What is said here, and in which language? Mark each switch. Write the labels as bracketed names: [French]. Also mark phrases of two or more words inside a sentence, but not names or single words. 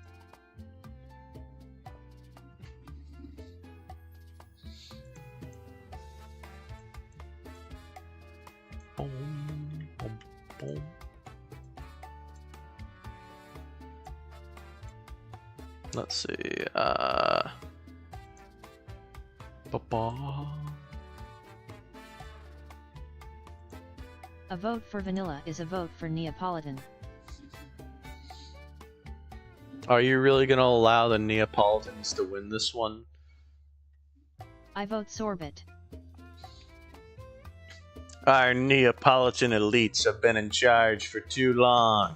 [English] Boom, boom, boom. Let's see, ba-ba. A vote for vanilla is a vote for Neapolitan. Are you really gonna allow the Neapolitans to win this one? I vote sorbet. Our Neapolitan elites have been in charge for too long.